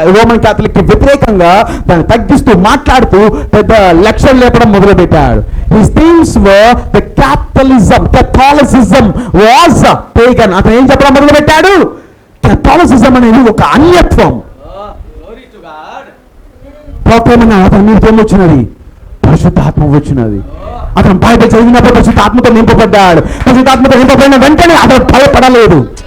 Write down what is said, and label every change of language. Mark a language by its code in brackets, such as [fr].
[te] Roman Catholic కి వ్యతిరేకంగా దాన్ని తగ్గిస్తూ మాట్లాడుతూ పెద్ద లెక్చర్ లేపడం మొదలుపెట్టాడు. [en] His themes were the Catholicism was pagan. [te] అతను ఏం చెప్పడం మొదలుపెట్టాడు? Catholicism అనేది ఒక అన్యత్వం. అతని మీద ఏమొచ్చినది? పరిశుద్ధాత్మ వచ్చినది. అతను బైబిల్ చదివినప్పుడు పరిశుద్ధాత్మతో నింపబడ్డాడు. పరిశుద్ధాత్మతో నింపబడిన వెంటనే అతను భయపడలేదు.